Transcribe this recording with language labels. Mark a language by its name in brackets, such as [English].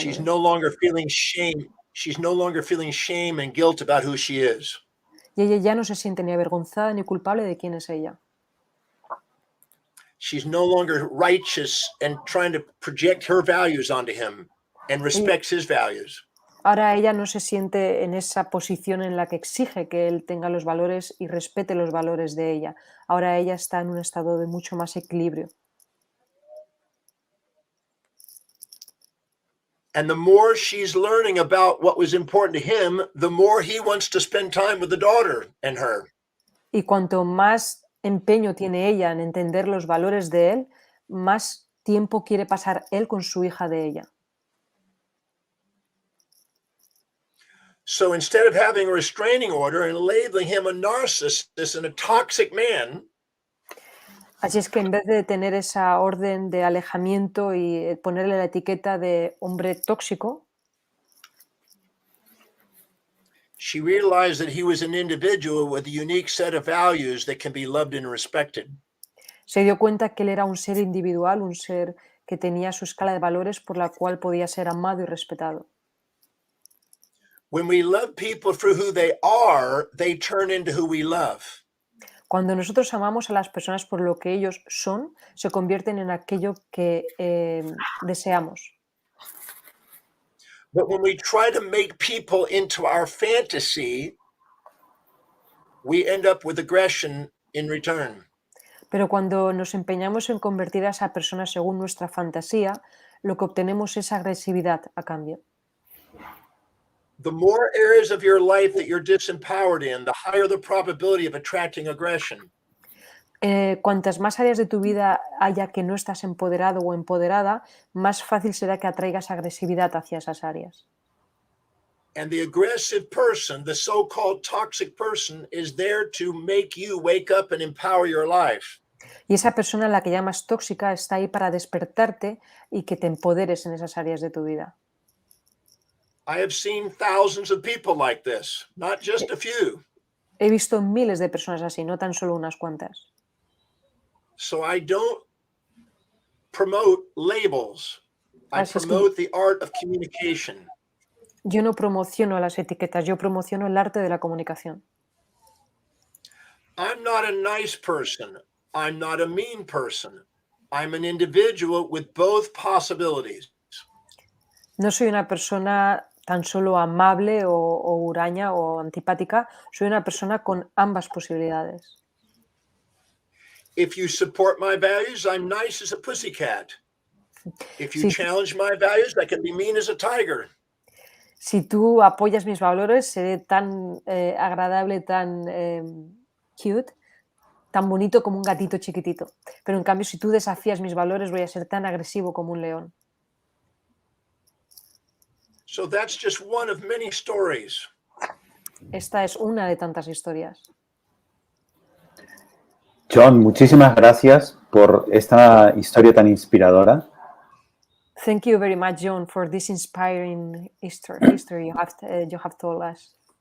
[English] She's no longer feeling shame. She's no longer feeling shame and guilt about who she is. [Spanish] Y ella ya no se siente ni avergonzada ni culpable de quién es ella. [English] She's no longer righteous and trying to project her values onto him and respects his values. [Spanish] Ahora ella no se siente en esa posición en la que exige que él tenga los valores y respete los valores de ella. Ahora ella está en un estado de mucho más equilibrio. [English] And the more she's learning about what was important to him, the more he wants to spend time with the daughter and her. [Spanish] Y cuanto más empeño tiene ella en entender los valores de él, más tiempo quiere pasar él con su hija de ella. [English] So instead of having a restraining order and labeling him a narcissist and a toxic man, [Spanish] Así es que en vez de tener esa orden de alejamiento y ponerle la etiqueta de hombre tóxico, [English] she realized that he was an individual with a unique set of values that can be loved and respected. [Spanish] se dio cuenta que él era un ser individual, un ser que tenía su escala de valores por la cual podía ser amado y respetado. [English] When we love people for who they are, they turn into who we love. [Spanish] Cuando nosotros amamos a las personas por lo que ellos son, se convierten en aquello que deseamos. [English] But when we try to make people into our fantasy, we end up with aggression in return. [Spanish] Pero cuando nos empeñamos en convertir a esa persona según nuestra fantasía, lo que obtenemos es agresividad a cambio. [English] The more areas of your life that you're disempowered in, the higher the probability of attracting aggression. [Spanish] Cuantas más áreas de tu vida haya que no estás empoderado o empoderada, más fácil será que atraigas agresividad hacia esas áreas. [English] And the aggressive person, the so-called toxic person, is there to make you wake up and empower your life. [Spanish] Y esa persona a la que llamas tóxica está ahí para despertarte y que te empoderes en esas áreas de tu vida. [English] I have seen thousands of people like this, not just a few. [Spanish] He visto miles de personas así, no tan solo unas cuantas. [English] So I don't promote labels. I [Spanish] Así es que [English] promote the art of communication. [Spanish] yo no promociono las etiquetas, yo promociono el arte de la comunicación. [English] I'm not a nice person. I'm not a mean person. I'm an individual with both possibilities. [Spanish] No soy una persona tan solo amable o huraña o antipática, soy una persona con ambas posibilidades. [English] If you support my values, I'm nice as a pussycat. If you [Spanish] Sí. [English] challenge my values, I can be mean as a tiger. [Spanish] Si tú apoyas mis valores, seré tan agradable, tan cute, tan bonito como un gatito chiquitito. Pero en cambio, si tú desafías mis valores, voy a ser tan agresivo como un león. [English] So that's just one of many stories. [Spanish] Esta es una de tantas historias. John, muchísimas gracias por esta historia tan inspiradora. [English] Thank you very much, John, for this inspiring history you have told us.